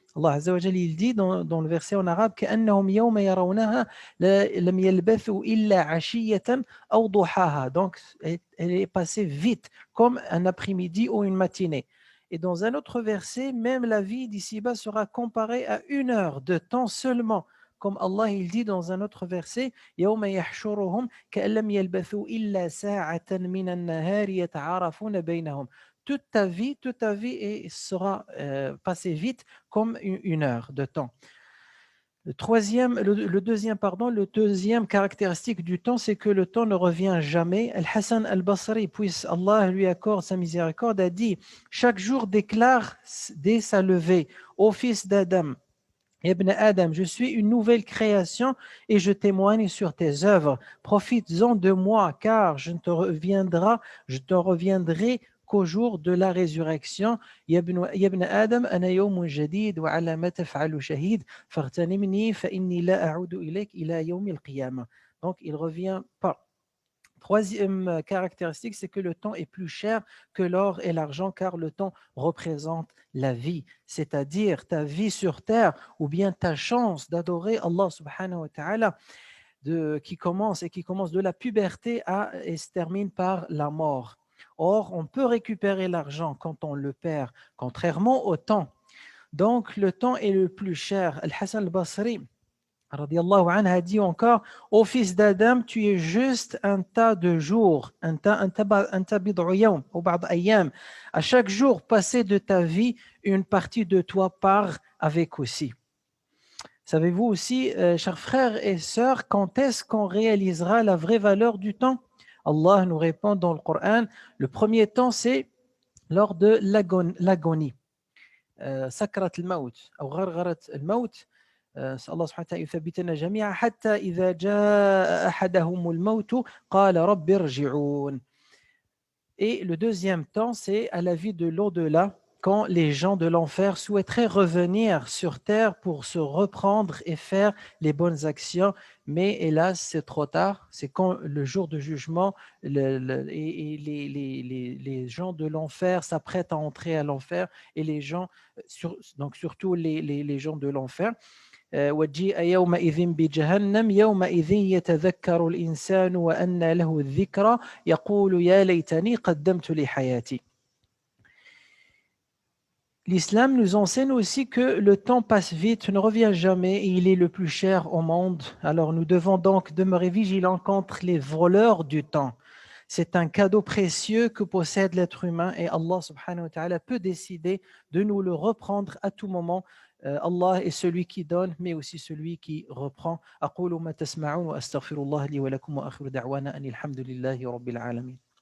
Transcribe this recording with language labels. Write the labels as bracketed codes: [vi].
[fr] Allah Azza wa Jalla, il dit dans le verset en arabe [ar] كأنهم يوم يرونها لم يلبثوا إلا عشية أو ضحاها. [fr] Donc, elle est passée vite, comme un après-midi ou une matinée. Et dans un autre verset, même la vie d'ici-bas sera comparée à 1 heure de temps seulement. Comme Allah il dit dans un autre verset, [ar] يوم يحشرهم كأن لم يلبثوا إلا ساعة من النهار يتعارفون بينهم. [fr] Toute ta vie sera passée vite comme 1 heure de temps. Le deuxième caractéristique du temps, c'est que le temps ne revient jamais. Al-Hassan al-Basri, puisse Allah lui accorde sa miséricorde, a dit: chaque jour déclare dès sa levée, ô fils d'Adam, Ibn Adam, je suis une nouvelle création et je témoigne sur tes œuvres. Profites-en de moi, car je te reviendrai qu'au jour de la résurrection. [ar] يا ابن آدم أنا يوم جديد وعلى ما تفعل شهيد فاغتنمني فإني لا أعود إليك إلى يوم القيامة. [fr] Donc il revient pas. Troisième caractéristique, c'est que le temps est plus cher que l'or et l'argent car le temps représente la vie, c'est-à-dire ta vie sur terre ou bien ta chance d'adorer Allah subhanahu wa ta'ala qui commence de la puberté et se termine par la mort. Or, on peut récupérer l'argent quand on le perd, contrairement au temps. Donc, le temps est le plus cher. Al-Hassan al-Basri radiallahu anhu a dit encore, ô fils d'Adam, tu es juste un tas de jours, à chaque jour passé de ta vie, une partie de toi part avec aussi. Savez-vous aussi, chers frères et sœurs, quand est-ce qu'on réalisera la vraie valeur du temps? Allah nous répond dans le Coran, le premier temps c'est lors de l'agonie. [ar] سكرة الموت أو غرغرة الموت نسأل الله سبحانه وتعالى يثبتنا جميعا حتى إذا جاء أحدهم الموت قال رب ارجعون. [fr] Et le deuxième temps, c'est à la vie de l'au-delà, quand les gens de l'enfer souhaiteraient revenir sur terre pour se reprendre et faire les bonnes actions, mais hélas, c'est trop tard. C'est quand le jour de jugement, les gens de l'enfer s'apprêtent à entrer à l'enfer, et les gens, donc surtout les gens de l'enfer, [ar] وجيء يومئذ بجهنم يومئذ يتذكر الإنسان وأنى له الذكرى يقول يا ليتني قدمت لحياتي. [fr] L'islam nous enseigne aussi que le temps passe vite, ne revient jamais et il est le plus cher au monde. Alors nous devons donc demeurer vigilants contre les voleurs du temps. C'est un cadeau précieux que possède l'être humain et Allah subhanahu wa ta'ala peut décider de nous le reprendre à tout moment. Allah est celui qui donne, mais aussi celui qui reprend. [ar] أقول ما تسمعون وأستغفر الله لي ولكم وآخر دعوانا أن الحمد لله رب العالمين.